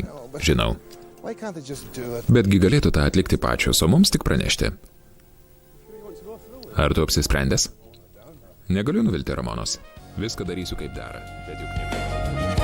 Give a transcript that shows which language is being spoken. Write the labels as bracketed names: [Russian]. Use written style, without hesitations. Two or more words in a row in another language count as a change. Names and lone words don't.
[Lithuanian] Žinau. [English] Why can't they just do it? [Lithuanian] Betgi galėtų tą atlikti pačios, o mums tik pranešti. Ar tu apsisprendęs? Negaliu nuvilti Ramonos. Viską darysiu kaip dera. Bet juk ne.